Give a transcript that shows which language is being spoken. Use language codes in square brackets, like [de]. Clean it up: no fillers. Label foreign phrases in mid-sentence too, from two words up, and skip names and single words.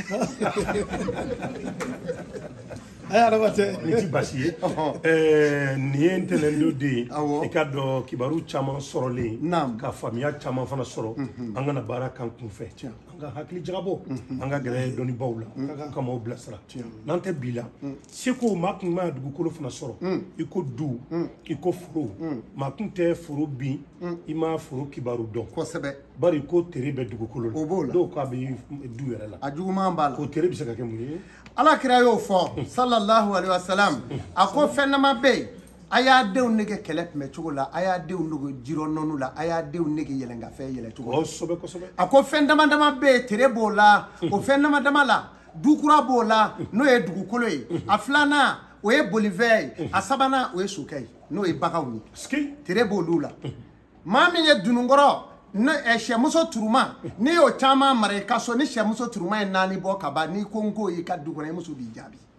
[bm] ni ti basi ye nin ye ntɛnɛn don de ye i ka dɔn kibaru caman sɔrɔlen ka faamuya caman fana sɔrɔ an kana baara kan kun fɛ an ka hakili jagabɔ an ka gɛrɛ dɔnnibaw la ka maaw bilasira n'an tɛ bi la Seko maa kun ma dugukolo fana sɔrɔ i ko du i ko foro maa kun tɛ foro bin i ma foro kibaru dɔn kosɛbɛ bari ko tere bɛ dugukolo la dɔw k'a bɛ du yɛrɛ la a juguman b'a la ko tere bɛ se ka kɛ mun ye Ala kira y'o fɔ [ar] صلى الله عليه وسلم [bm] a ko fɛn dama bɛ yen a y'a denw nege kɛlɛ tun bɛ cogo la a y'a denw nege jirɔ nɔnu la a y'a denw nege yɛlɛngafɛ yɛlɛ cogo la a ko fɛn dama dama bɛ yen tere b'o la o fɛn dama dama la dukura b'o la n'o ye dugukolo ye a filanan o ye bolifɛn ye a sabanan o ye sokɛ ye n'o ye baganw ye tere b'olu la maa min ye dununkɔrɔ sɛmuso turuma n'i y'o caman mara i ka so ni sɛmuso turuma ye 4 bɔ ka ban n'i ko n ko i ka du kɔnɔ i muso b'i jaabi